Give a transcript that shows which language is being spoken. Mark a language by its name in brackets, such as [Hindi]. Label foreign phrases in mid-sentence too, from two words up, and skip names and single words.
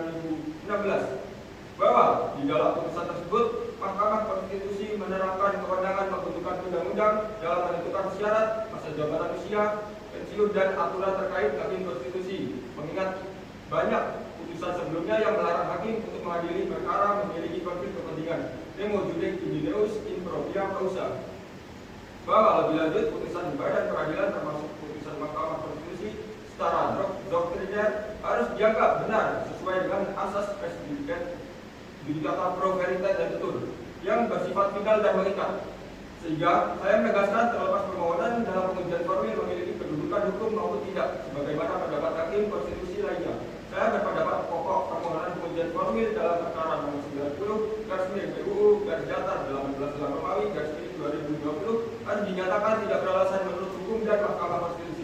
[Indonesian] 2016 bahwa di dalam putusan tersebut Mahkamah Konstitusi menerapkan kewenangan pembentukan undang-undang dalam menentukan syarat masa jabatan usia, pensiun dan aturan terkait hakim konstitusi mengingat banyak putusan sebelumnya yang melarang hakim untuk mengadili perkara memiliki konflik kepentingan [Latin] nemo judic idineus in propria causa [Indonesian] bahwa lebih lanjut putusan badan peradilan termasuk putusan Mahkamah Konstitusi secara doktriner harus dianggap benar sesuai dengan asas [Latin] res judicata pro veritas [Indonesian] dan betul yang bersifat final dan mengikat. Sehingga saya menegaskan terlepas permohonan dalam pengujian formil memiliki kedudukan hukum maupun tidak sebagaimana pendapat hakim konstitusi lainnya. Saya berpendapat pokok permohonan pengujian formil dalam perkara nomor 90 garis miring PUU garis datar 18 dalam Romawi garis miring 2020 harus dinyatakan tidak beralasan menurut hukum dan Mahkamah Konstitusi.